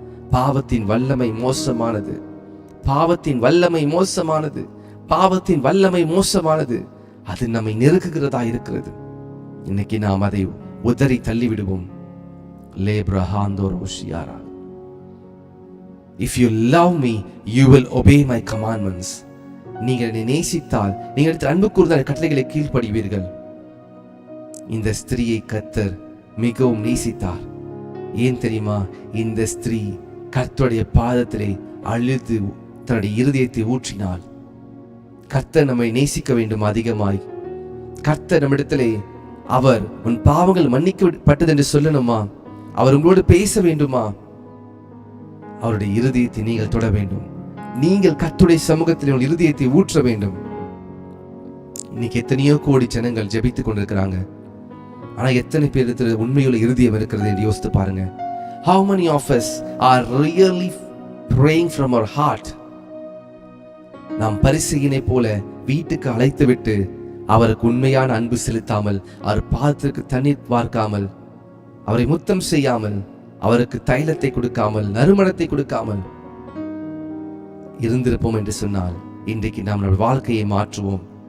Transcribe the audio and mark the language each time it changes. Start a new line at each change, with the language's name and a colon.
Tamil: பாவத்தின் வல்லமை மோசமானது. பாவத்தின் வல்லமை மோசமானது. பாவத்தின் வல்லமை மோசமானது. அது நம்மை நெருக்குகிறதா இருக்கிறது. இன்னைக்கு நாம் அதை உதறி தள்ளிவிடுவோம். லேப்ரஹாந்தோரோஷியாரா
English: If you love me, you will obey my commandments.
Tamil: நீங்கள் என்னை நேசித்தால், நீங்கள் எடுத்து அன்பு கூர்ந்தால் கட்டளைகளை கீழ்ப்படிவீர்கள். இந்த ஸ்திரீயை கர்த்தர் மிகவும் நேசித்தார். ஏன் தெரியுமா? இந்த ஸ்திரீ கர்த்தருடைய பாதத்திலே அழுது தன்னுடைய இருதயத்தை ஊற்றினாள். கர்த்தர் நம்மை நேசிக்க வேண்டும் அதிகமாய். கர்த்தர் நம்மிடத்திலே அவர் உன் பாவங்கள் மன்னிக்கப்பட்டது என்று சொல்லணுமா? அவர் உங்களோடு பேச வேண்டுமா? அவருடைய இருதயத்தை நீங்கள் தொட வேண்டும். நீங்கள் கர்த்தருடைய சமூகத்தில் உங்கள் இருதயத்தை ஊற்ற வேண்டும். இன்னைக்கு எத்தனையோ கோடி ஜனங்கள் ஜெபித்துக் கொண்டிருக்கிறாங்க. ஆனா எத்தனை பேர் உண்மையுள்ள இருதயம் இருக்கிறது என்று யோசித்து பாருங்க.
English: How many of us are really praying from our heart?
Tamil: நாம் பரிசேயனை போல வீட்டுக்கு அழைத்து விட்டு அவருக்கு உண்மையான அன்பு செலுத்தாமல், அவர் பாதத்திற்கு தண்ணீர் பார்க்காமல், அவரை முத்தம் செய்யாமல், அவருக்கு தைலத்தை கொடுக்காமல், நறுமணத்தை கொடுக்காமல் இருந்திருப்போம் என்று சொன்னால், இன்றைக்கு நாம் நம்முடைய வாழ்க்கையை மாற்றுவோம்.